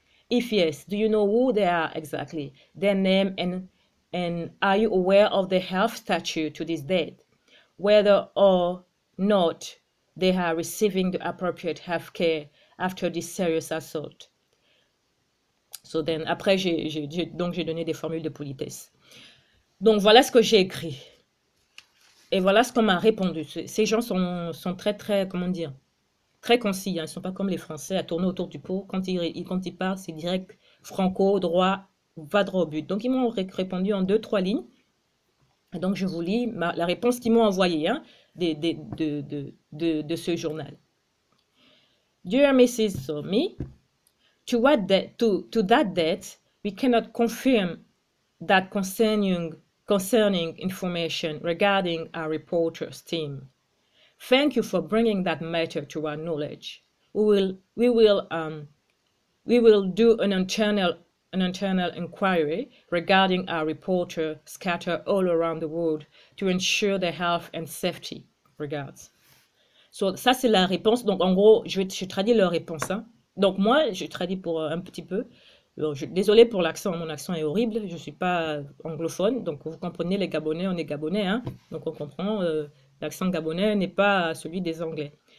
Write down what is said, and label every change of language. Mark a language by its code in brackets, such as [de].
[en] If yes, do you know who they are exactly, their name, and are you aware of their health status to this date, whether or not they are receiving the appropriate health care after this serious assault? So then, [fr] après, j'ai donné des formules de politesse. Donc, voilà ce que j'ai écrit. Et voilà ce qu'on m'a répondu. Ces gens sont très, comment dire, très concis. Hein. Ils ne sont pas comme les Français à tourner autour du pot. Quand ils parlent, c'est direct, franco, droit, va droit au but. Donc, ils m'ont répondu en 2-3 lignes. Et donc, je vous lis la réponse qu'ils m'ont envoyée hein, de ce journal. [en] Dear Mrs. Somi, to that date, we cannot confirm that concerning information regarding our reporters team. Thank you for bringing that matter to our knowledge. We will do an internal inquiry regarding our reporters scattered all around the world to ensure their health and safety. Regards. [fr] So, ça, c'est la réponse. Donc, en gros, je traduis leur réponse. Hein. Donc, moi, je traduis pour un petit peu. Désolée pour l'accent, mon accent est horrible. Je ne suis pas anglophone. Donc, vous comprenez, les Gabonais, on est Gabonais. Hein. Donc, on comprend, l'accent gabonais n'est pas celui des Anglais.